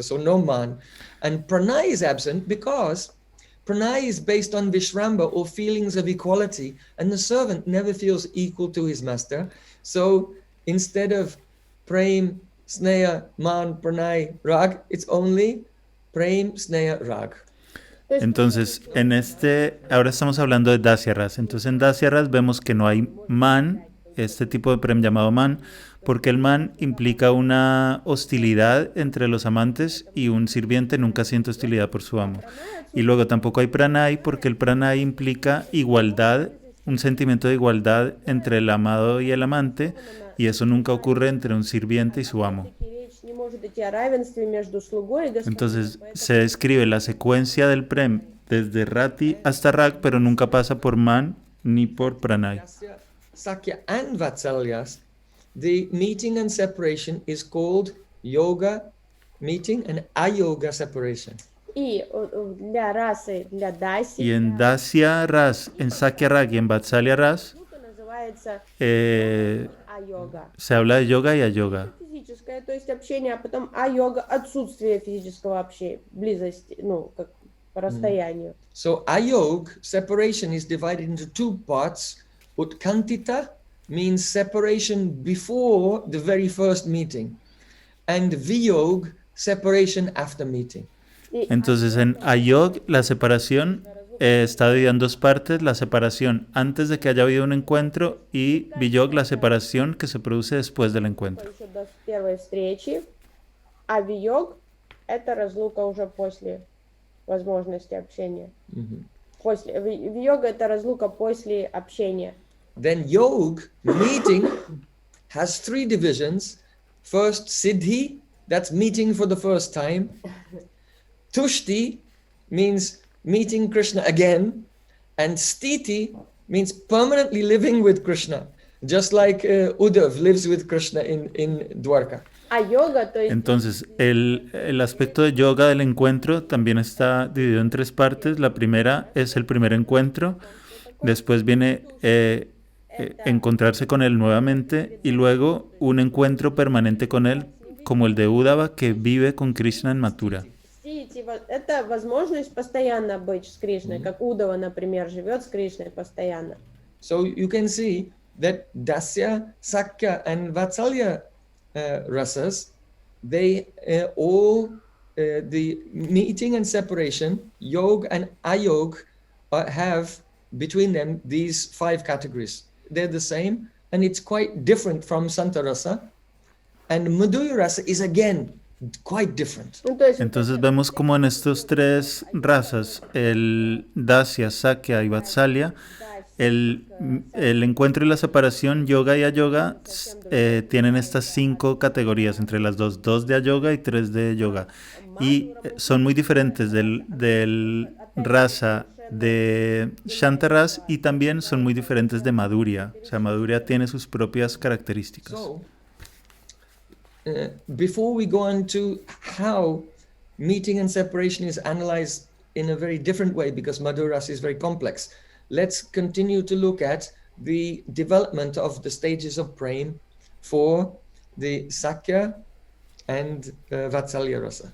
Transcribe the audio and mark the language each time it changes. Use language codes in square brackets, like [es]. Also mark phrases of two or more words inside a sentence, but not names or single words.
[en] So no man. And pranay is absent because pranay is based on vishramba or feelings of equality, and the servant never feels equal to his master. So instead of prem, sneha, man, pranay, rag, it's only prem, sneha, rag. [es] Entonces, ahora estamos hablando de Dasya Ras. Entonces, en Dasya Ras vemos que no hay Man, este tipo de Prem llamado Man, porque el Man implica una hostilidad entre los amantes y un sirviente nunca siente hostilidad por su amo. Y luego tampoco hay Pranay, porque el Pranay implica igualdad, un sentimiento de igualdad entre el amado y el amante, y eso nunca ocurre entre un sirviente y su amo. [ru] Не может идти о равенстве между слугой и господином. [es] Entonces se describe la secuencia del Prem desde Rati hasta Rag, pero nunca pasa por Man ni por Pranay. [en] Sakya and Vatsalyas, the meeting and separation is called yoga meeting and ayoga separation. [ru] И для расы, для даси, [es] Y en Dasya Ras, en Sakya Rag y en Vatsalya Ras [ru] йога называется eh, а-йога. [es] se habla de yoga y ayoga. [ru] Физическое, то есть общение, а потом а-йога, отсутствие физического общения, близости, ну, как по расстоянию. [en] So ayog, separation, is divided into two parts. Utkantita means separation before the very first meeting, and viyog, separation after meeting. [ru] И [es] Entonces en ayog la separación está dividida en dos partes, la separación antes de que haya habido un encuentro y viyog, la separación que se produce después del encuentro. [ru] еще до первой встречи, а виёг– это разлука уже после возможности общения. После, виёга– это разлука после общения. [en] Then yog, meeting, has three divisions. First, siddhi, that's meeting for the first time. Tushti means meeting Krishna again. And stiti means permanently living with Krishna, just like Uddhav lives with Krishna in Dwarka. [ru] А йога, то есть [es] Entonces, el aspecto de yoga del encuentro también está dividido en tres partes. La primera es el primer encuentro, después viene encontrarse con él nuevamente y luego un encuentro permanente con él, como el de Uddhava que vive con Krishna en Mathura. [ru] это возможность постоянно быть с Кришной, как Удава, например, живет с Кришной постоянно. [en] So you can see that Dasya, Sakya, and Vatsalya rasas, they all, the meeting and separation, yog and ayog, have between them these five categories. They're the same, and it's quite different from Santa Rasa. And Madhurya Rasa is again quite different. [ru] Ну, то есть [es] Entonces vemos como en estos tres razas, el Dasya, Sakya y Vatsalya, el encuentro y la separación, yoga y ayoga, tienen estas 5 categorías entre las dos de ayoga y 3 de yoga. Y son muy diferentes del rasa de Shantaras y también son muy diferentes de Madhurya. O sea, Madhurya tiene sus propias características. [en] So, before we go on to how meeting and separation is analyzed in a very different way, because Madhurya Rasa is very complex, let's continue to look at the development of the stages of prema for the Sakya and Vatsalya Rasa.